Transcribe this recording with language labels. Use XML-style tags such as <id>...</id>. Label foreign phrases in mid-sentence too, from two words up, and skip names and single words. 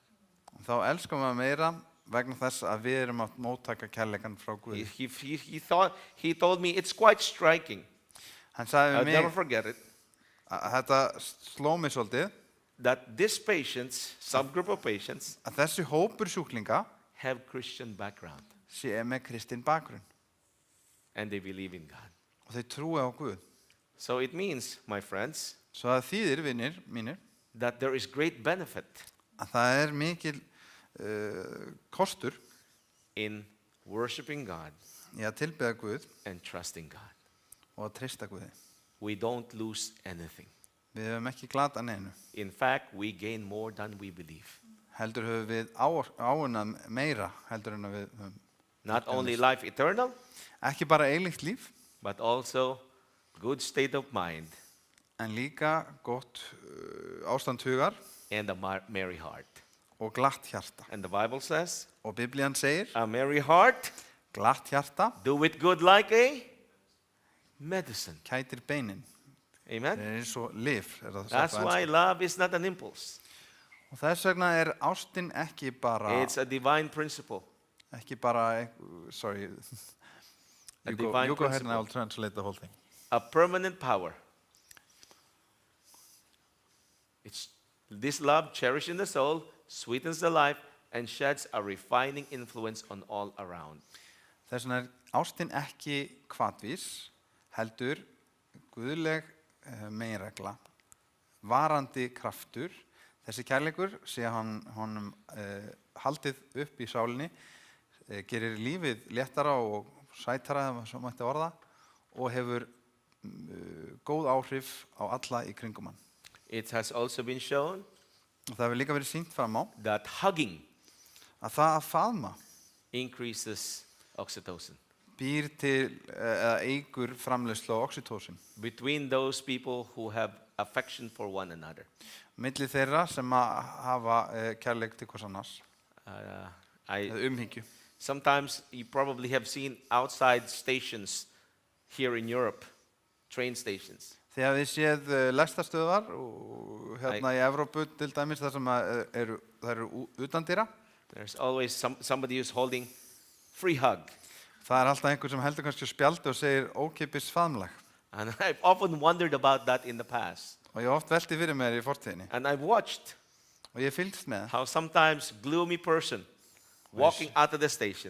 <is>þá elskum við meira vegna þess að við erum að móttaka kærleikann frá Guði.</is> <en>He told me it's quite striking.</en> <is>Hann sagði</is> <en>I'll</en> <is>við</is> <en>never</en> <is>mig,</is> <en>forget it.</en> <is>að þetta sló mig svolítið,</is> <en>That these patients, subgroup of patients,</en> <is>að þessi hópur sjúklinga</is> <en>have Christian background</en> <is>sé með kristinn bakgrunn</is> <en>and they believe in God.</en> <is>og þeir trúi á Guð.</is> <en>So it means, my friends,</en> <is>Svo það þýðir, vinir mínir,</is> <en>that there is great benefit</en> <is>að það er mikil kostur</is> <en>in worshiping God</en> <is>í að tilbeða Guð</is> <en>and trusting God.</en> <is>og að treysta Guði.</is> <en>We don't lose anything.</en> <is>Við höfum ekki glata neinu.</is> <en>In fact, we gain more than we believe.</en> <is>Heldur höfum við áunnað meira heldur en að við höfum.</is> <en>Not only life eternal,</en> <is>Ekki bara eilíft líf,</is> <en>but also good state of mind</en> <is>en líka gott ástand hugar</is> <en>and a merry heart.</en> <is>og glatt hjarta.</is> <en>And the Bible says,</en> <is>Og Biblían segir,</is> <en>a merry heart,</en> <is>glatt hjarta</is> <en>do it good like a medicine.</en> <is>kætir beinin. Það</is> <en>Amen?</en> <is>er eins og lyf.</is> <en>That's why love is not an impulse.</en> <is>Og þess vegna er ástin ekki bara,</is> <en>It's a divine principle. sorry, A you divine go ahead and principle. I will translate the whole thing. A permanent power. This love, cherished in the soul, sweetens the life, and sheds a refining influence on all around.</en> <is>Þess vegna er ástin ekki hvatvís, heldur guðleg meginregla, varandi kraftur. Þessi kærleikur sé honum haldið upp í sálinni, gerir lífið léttara og sætara, ef svo mætti orða, og hefur góð áhrif á alla í kringum hann.</is> <en>It has also been shown</en> <is>Og það hefur líka verið sýnt fram á</is> <en>that hugging</en> <is>að það að faðma</is> <en>increases oxytocin.</en> <is>býr til eða eykur framleiðslu á oxytocin</is> <en>Between those people who have affection for one another.</en> <is>milli þeirra sem að hafa kærleik til hvers annars, eða umhyggju.</is> <en>Sometimes you probably have seen outside stations here in Europe, train stations.</en> <is>Þegar við séð lestastöðvar og hérna í Evrópu til dæmis þar sem það eru utandýra,</is> <en>There's always somebody who's holding free hug.</en> <is>það er alltaf einhver sem heldur kannski spjaldi og segir ókeypis faðmlag.</is> <en>And I've often wondered about that in the past.</en> <is>Og ég hef oft velti fyrir mér í fortíðinni.</is> <en>And I've watched</en> <is>Og ég hef fylgst með.</is> <en>how sometimes gloomy person walking out of the station</en>